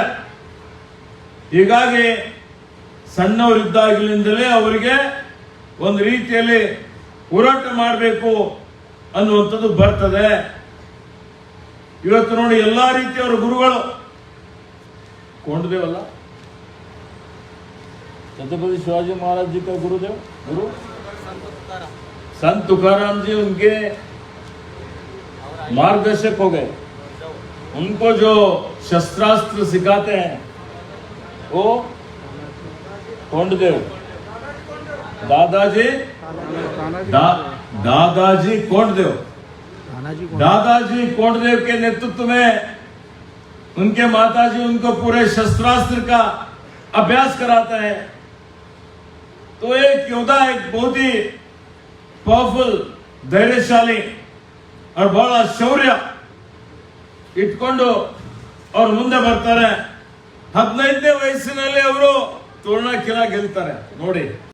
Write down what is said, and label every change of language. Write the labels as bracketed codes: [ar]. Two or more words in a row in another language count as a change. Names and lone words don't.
[kn] ಹೀಗಾಗಿ ಸಣ್ಣವರಿದ್ದಾಗಲಿಂದಲೇ ಅವರಿಗೆ ಒಂದು ರೀತಿಯಲ್ಲಿ ಹೋರಾಟ ಮಾಡಬೇಕು ಅನ್ನುವಂಥದ್ದು ಬರ್ತದೆ. ಇವತ್ತು ನೋಡಿ ಎಲ್ಲಾ ರೀತಿಯವರ ಗುರುಗಳು ಕೊಂಡದೇವಲ್ಲ, [hi] छत्रपति शिवाजी महाराज जी का गुरु संत तुकाराम जी उनके मार्गदर्शक हो गए. उनको जो शस्त्रास्त्र सिखाते हैं वो कोंडदेव दादाजी कोंडदेव. दादाजी कोंडदेव के नेतृत्व में उनके माताजी उनको पूरे शस्त्रास्त्र का अभ्यास कराते हैं. तो एक योद्धा, एक बहुत ही पावरफुल, धैर्यशाली और [kn] ಬಹಳ ಶೌರ್ಯ ಇಟ್ಕೊಂಡು ಅವ್ರು ಮುಂದೆ ಬರ್ತಾರೆ. 15ನೇ ವಯಸ್ಸಿನಲ್ಲಿ ಅವರು ತೋರಣ ಗೆಲ್ತಾರೆ ನೋಡಿ.